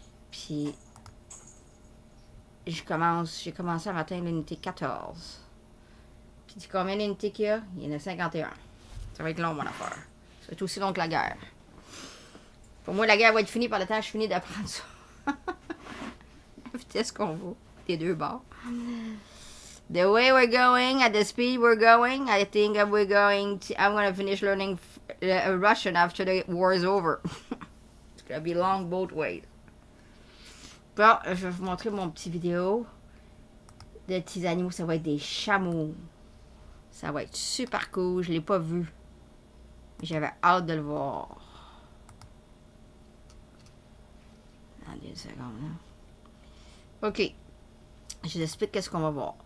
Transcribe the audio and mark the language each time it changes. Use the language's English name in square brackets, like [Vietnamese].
[French] Puis, j'ai commencé à atteindre l'unité 14. Puis, dis combien d'unités qu'il y a? Il y en a 51. Ça va être long, mon affaire. Ça va être aussi long que la guerre. Pour moi, la guerre va être finie par le temps que je finis d'apprendre ça. La vitesse qu'on va, des deux bords. [English] The way we're going, at the speed we're going, I think I'm going to finish learning Russian after the war is over. It's going to be long both ways. [French] Bon, je vais vous montrer mon petit vidéo de petits animaux. Ça va être des chameaux. Ça va être super cool. Je ne l'ai pas vu. Mais j'avais hâte de le voir. Attendez une seconde. Là. OK. Je vous explique qu'est-ce qu'on va voir.